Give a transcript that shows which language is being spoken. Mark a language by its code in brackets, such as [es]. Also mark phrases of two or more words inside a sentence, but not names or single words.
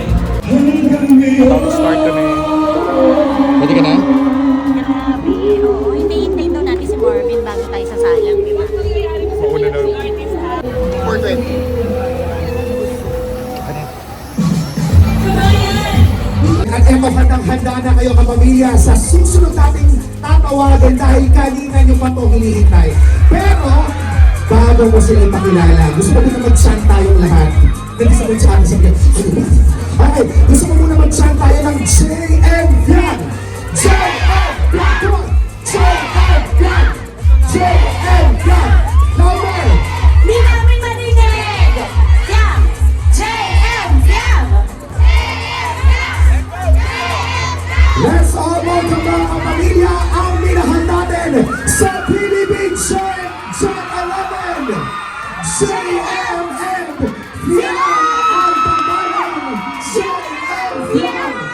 [en] About to start [tl] kami. Pwede ka na? Grabe, oo. Hintay-hintay daw natin si Marvin bago tayo sasalang, di ba? Mauna na. 4:20. At eto, handang-handa na kayo kapamilya sa susunod nating tatawagan dahil kanina nyo pa ito hinihintay. Pero, bago mo sila ipakilala, gusto ko muna mag-chant tayong lahat. Nandito mo sa akin sa okay, gusto ko muna mag-chant tayo ng JM Vlog! JM Vlog! [en] Come on! JM Vlog! JM Vlog! Louder! [tl] Di namin marinig! Yam! JM! Yam! [en] Let's all welcome [tl] mga kapamilya ang minahan natin sa PBB Gen 11 JMM Vlog! Ang pagbalang JM Vlog!